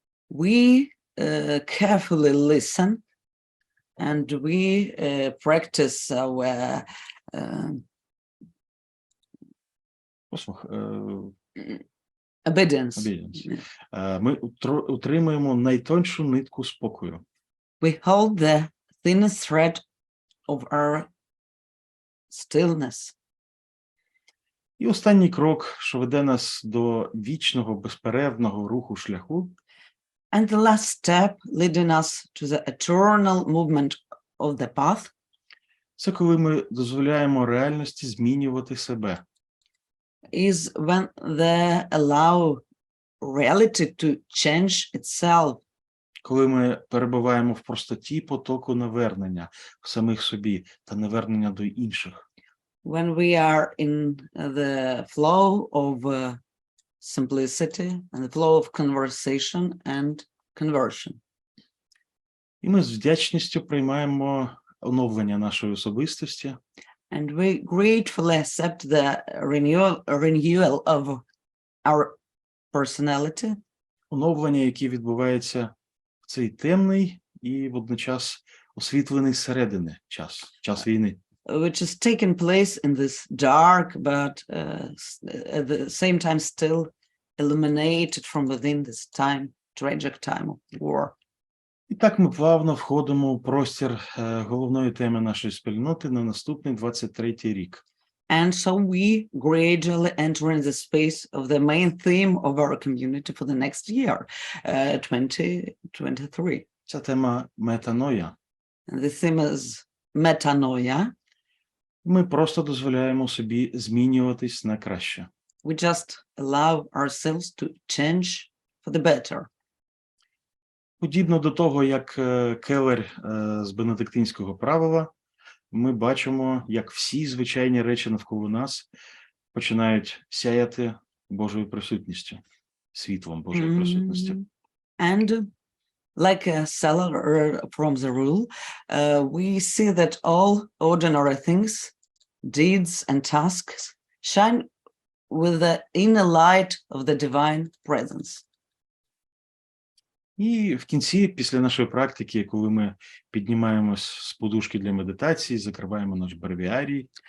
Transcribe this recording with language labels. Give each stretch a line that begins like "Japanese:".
English: We carefully listen and we practice our
Ukrainian: Послух,
English: obedience. obedience.
Ukrainian: Ми утримуємо найтоншу нитку спокою.
English: We hold the thinnest thread of our stillness.
Ukrainian: І останній крок, що веде нас до вічного, безперервного руху шляху,
English: And the last step leading us to the eternal movement of the path
Ukrainian: це коли ми дозволяємо реальності змінювати себе.
English: is when they allow reality to change itself.
Ukrainian: Коли ми перебуваємо в простоті потоку навернення в самих собі та навернення до інших.
English: When we are in the flow of simplicity and the flow of conversation and conversion.
Ukrainian: І ми з вдячністю приймаємо оновлення нашої особистості,
English: and we gratefully accept the renewal of our personality,
Ukrainian: оновлення, яке відбувається в цей темний і водночас освітлений зсередини час війни.
English: which has taken place in this dark, but at the same time still illuminated from within this tragic time of war.
Ukrainian: І так ми плавно входимо у простір головної теми нашої спільноти на наступний 23-й рік.
English: And so we gradually enter in the space of the main theme of our community for the next year, 2023.
Ukrainian: Ця тема метаноя.
English: And the theme is metanoia.
Ukrainian: Ми просто дозволяємо собі змінюватись на краще.
English: We just allow ourselves to change for the better.
Ukrainian: Подібно до того, як келер з бенедиктинського правила, ми бачимо, як всі звичайні речі навколо нас починають сяяти Божою присутністю, світлом Божої присутності.
English: And like a seller from the rule, we see that all ordinary things, deeds and tasks shine with the inner light of the divine presence.
Ukrainian: І в кінці, після нашої практики, коли ми піднімаємось з подушки для медитації, закриваємо наш бревіарій,